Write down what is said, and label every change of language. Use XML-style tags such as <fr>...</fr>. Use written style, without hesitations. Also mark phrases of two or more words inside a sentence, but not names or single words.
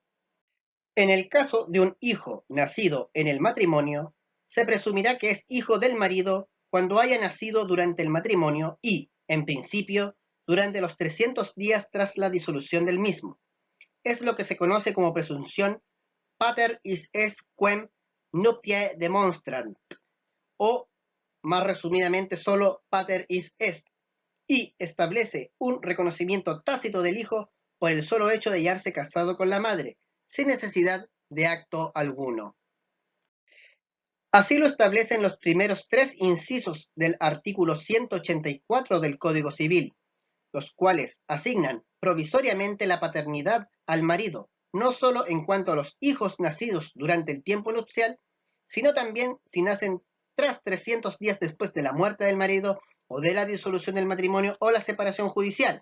<es>En el caso de un hijo nacido en el matrimonio, se presumirá que es hijo del marido cuando haya nacido durante el matrimonio y, en principio, durante los 300 días tras la disolución del mismo. Es lo que se conoce como presunción</es> <la>pater est quem nuptiae demonstrant,</la> <es>o, más resumidamente, solo</es> <la>pater est,</la> <es>y establece un reconocimiento tácito del hijo por el solo hecho de hallarse casado con la madre, sin necesidad de acto alguno. Así lo establecen los primeros 3 incisos del artículo 184 del Código Civil, los cuales asignan provisoriamente la paternidad al marido, no solo en cuanto a los hijos nacidos durante el tiempo nupcial, sino también si nacen tras 300 días después de la muerte del marido o de la disolución del matrimonio o la separación judicial.</es>